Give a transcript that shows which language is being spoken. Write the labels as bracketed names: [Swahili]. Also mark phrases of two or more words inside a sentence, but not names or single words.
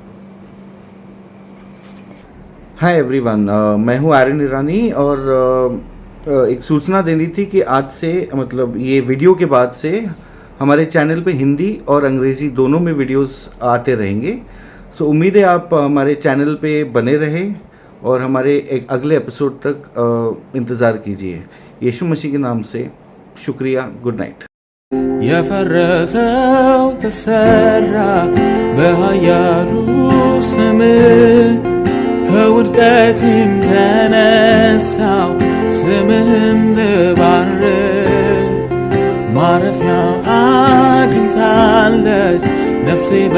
[English] Hi everyone, [Hindi] मैं हूँ आर्यन ईरानी, और एक सूचना देनी थी कि आज से, मतलब ये वीडियो के बाद से हमारे चैनल पे हिंदी और अंग्रेज़ी दोनों में वीडियोस आते रहेंगे। सो उम्मीद है आप हमारे चैनल पे बने रहें और हमारे एक अगले एपिसोड तक इंतज़ार कीजिए। यीशु मसीह के नाम से शुक्रिया, [English] good night. [Amharic] የፈረሰው ተሰራ በኃያሉ ስምህ፣ ከውድቀትም ተነሳው ስምህን ልባርክ። ማረፊያ አግኝታለች ነፍሴ